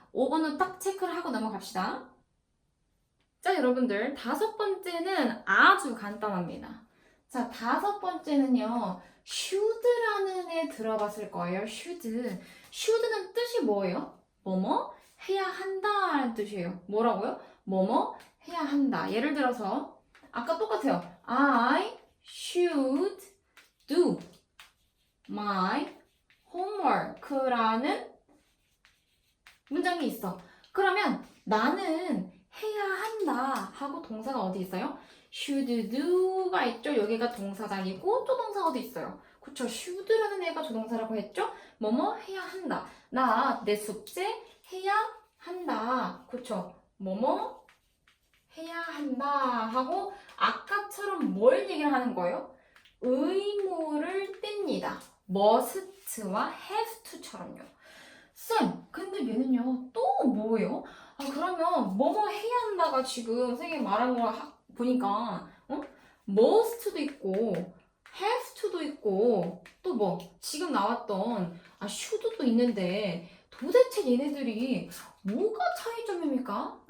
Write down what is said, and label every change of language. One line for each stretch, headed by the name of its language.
Korean: 5번은 딱 체크를 하고 넘어갑시다. 자, 여러분들 5번째는 아주 간단합니다. 자, 5번째는요. should라는 애 들어봤을 거예요. should는 뜻이 뭐예요? 뭐뭐 해야 한다라는 뜻이에요. 뭐라고요? 뭐뭐 해야 한다. 예를 들어서 아까 똑같아요.
English: I should do my homework
Korean: 라는 문장이 있어. 그러면 나는 해야 한다 하고 동사가 어디 있어요? should do가 있죠. 여기가 동사장이고 또 동사가 어디 있어요? 그쵸? should라는 애가 조동사라고 했죠? 뭐뭐 해야 한다. 나 내 숙제 해야 한다. 그쵸? 뭐뭐 해야 한다 하고 아까처럼 뭘 얘기를 하는 거예요? 의무를 띱니다. must와 have to처럼요. 쌤, 근데 얘는요 또 뭐예요? 그러면 뭐뭐 해야 한다가 지금 선생님이 말한 거 보니까 must도 있고 have to도 있고 또 뭐 지금 나왔던 should도 있는데 도대체 얘네들이 뭐가 차이점입니까?